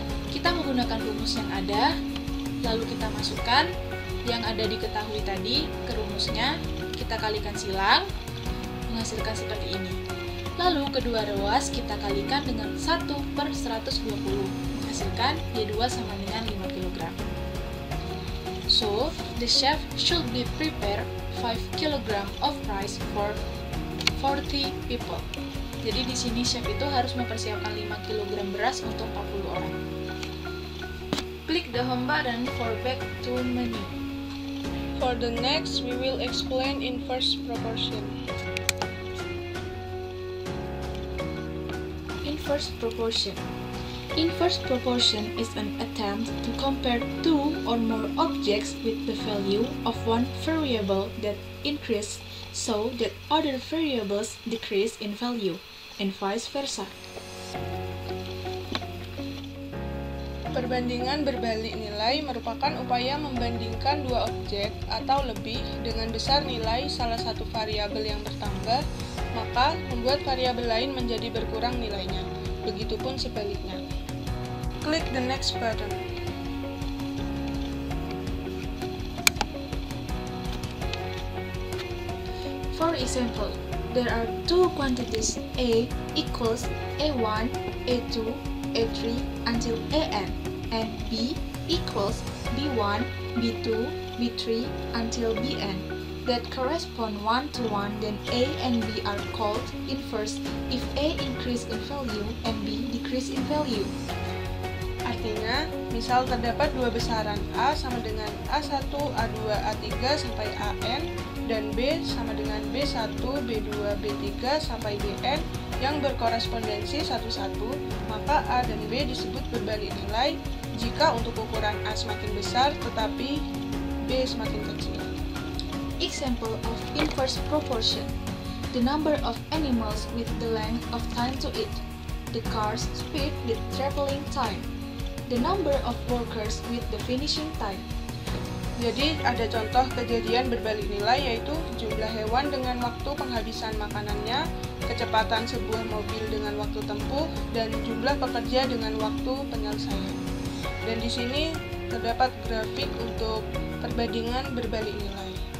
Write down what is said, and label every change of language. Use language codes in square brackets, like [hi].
[id] Kita menggunakan rumus yang ada, lalu kita masukkan yang ada diketahui tadi ke rumusnya, kita kalikan silang, menghasilkan seperti ini. Lalu kedua ruas kita kalikan dengan 1/120, menghasilkan Y2 sama dengan 5 kg. [en] So, the chef should be prepare 5 kg of rice for 40 people. [id] Jadi di sini chef itu harus mempersiapkan 5 kg beras untuk 40 orang. [en] Klik the home button for back to menu. For the next, we will explain inverse proportion. Inverse proportion. Inverse proportion is an attempt to compare two or more objects with the value of one variable that increase so that other variables decrease in value, and vice versa. [id] Perbandingan berbalik nilai merupakan upaya membandingkan dua objek atau lebih dengan besar nilai salah satu variabel yang bertambah, maka membuat variabel lain menjadi berkurang nilainya. Begitupun sebaliknya. Klik the next button. [en] For example, there are two quantities A equals A1, A2, A3 until AN, and B equals B1, B2, B3 until Bn that correspond one to one, then A and B are called inverse if A increase in value and B decrease in value. [id] Artinya, misal terdapat dua besaran A sama dengan A1, A2, A3 sampai AN, dan B sama dengan B1, B2, B3 sampai Bn yang berkorespondensi satu-satu, maka A dan B disebut berbalik nilai jika untuk ukuran A semakin besar tetapi B semakin kecil. [en] Example of inverse proportion: the number of animals with the length of time to eat, the car's speed with traveling time, the number of workers with the finishing time. [id] Jadi ada contoh kejadian berbalik nilai yaitu jumlah hewan dengan waktu penghabisan makanannya, kecepatan sebuah mobil dengan waktu tempuh, dan jumlah pekerja dengan waktu penyelesaian. Dan di sini terdapat grafik untuk perbandingan berbalik nilai.